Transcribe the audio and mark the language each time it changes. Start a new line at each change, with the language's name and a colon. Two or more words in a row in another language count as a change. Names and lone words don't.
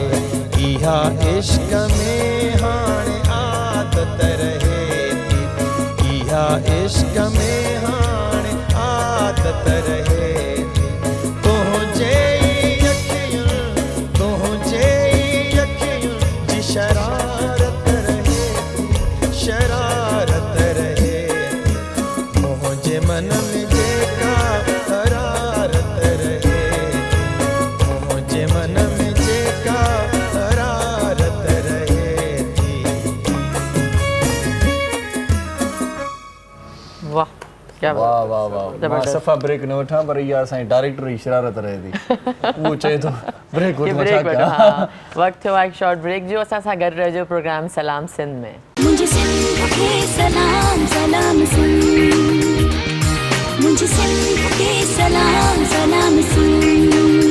Sindhi: इहा इश्क में हाणे आदत रहे थी, इहा इश्क में आदत रहे थी। तुंहिंजे अखियुनि जी शरारत रहे थी, शरारत रहे थी। मुंहिंजे मन में जेका हरारत रहे थी, मुंहिंजे मन में जेका हरारत रहे थी।
Urdu: واہ کیا
Sindhi: वाह वाह वाह, मां सफ़ा ब्रेक न वठां पर इहा असांजी डायरेक्टर जी शरारत रहे थी। उहो चए थो ब्रेक वठो, छा कयां। वक़्तु थियो आहे हिकु
English: short break
Sindhi: जो। असां सां गॾु रहिजो प्रोग्राम सलाम सिंध में।
Urdu: مجھے سندھ کے سلام سلام سندھ، مجھے سندھ کے سلام سلام سندھ.